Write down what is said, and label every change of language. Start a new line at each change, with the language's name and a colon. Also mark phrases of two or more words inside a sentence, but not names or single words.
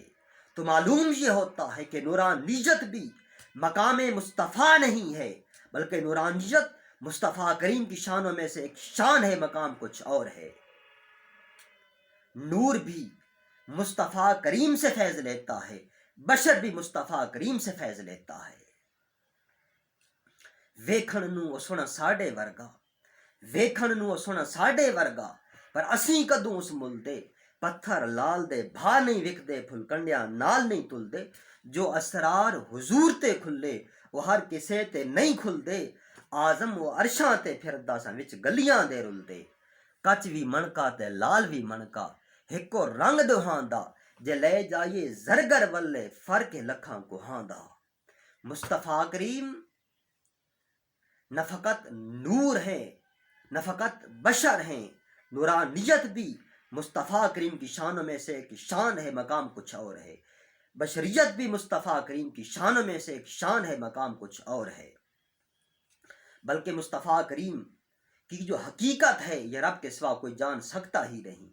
Urdu: تو معلوم یہ ہوتا ہے کہ نورانیت بھی مقام مصطفیٰ نہیں ہے بلکہ نورانیت مصطفیٰ کریم کی شانوں میں سے ایک شان ہے، مقام کچھ اور ہے۔ نور بھی مصطفیٰ کریم سے فیض لیتا ہے، بشر بھی مصطفیٰ کریم سے فیض لیتا ہے۔
Punjabi: ویکھن نوں او سونا ساڈے ورگا، ویکھن نوں او سونا ساڈے ورگا، پر اسیں کدوں اس مل دے، پتھر لال دے بھا نہیں وکدے، پھل کنڈیاں نال نہیں تل دے، جو اسرار حضور تے کھلے وہ ہر کسے تے نہیں کھل دے، آزم و عرشاں تے پھردا سن وچ گلیاں دے رل دے، کچ وی منکا تے لال وی منکا، ہکو رنگ دوہاں دا، جے لے جائیے زرگر ولے فرق لکھاں کوہاں دا۔
Urdu: مصطفیٰ کریم نہ فقط نور ہیں نہ فقط بشر ہیں، نورانیت بھی مصطفیٰ کریم کی شانوں میں سے ایک شان ہے، مقام کچھ اور ہے۔ بشریت بھی مصطفیٰ کریم کی شانوں میں سے ایک شان ہے، مقام کچھ اور ہے۔ بلکہ مصطفیٰ کریم کی جو حقیقت ہے یہ رب کے سوا کوئی جان سکتا ہی نہیں۔